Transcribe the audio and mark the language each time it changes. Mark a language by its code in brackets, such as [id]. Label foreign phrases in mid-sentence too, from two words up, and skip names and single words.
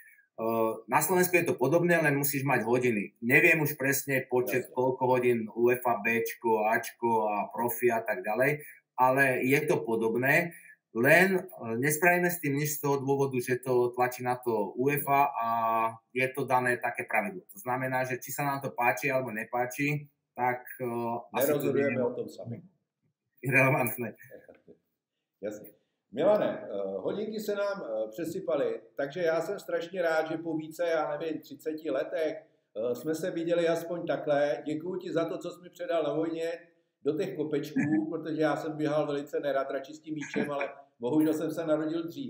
[sk] Na Slovensku je to podobné, len musíš mať hodiny. Neviem už presne počet, koľko hodín UEFA, Bčko, Ačko a profi a tak ďalej, ale je to podobné. Len nespravíme s tým nič z toho dôvodu, že to tlačí na to UEFA a je to dané také pravidlo. To znamená, že či sa nám to páči alebo nepáči, tak nerozhodujeme o tom sami. Irelevantné. [cs] Jasně. Milane, hodinky se nám přesypaly, takže já jsem strašně rád, že po více, já nevím, 30 letech jsme se viděli aspoň takhle. Děkuji ti za to, co jsi mi předal na vojně, do těch kopečků, protože já jsem běhal velice nerad, radši s tím míčem, ale bohužel jsem se narodil dřív.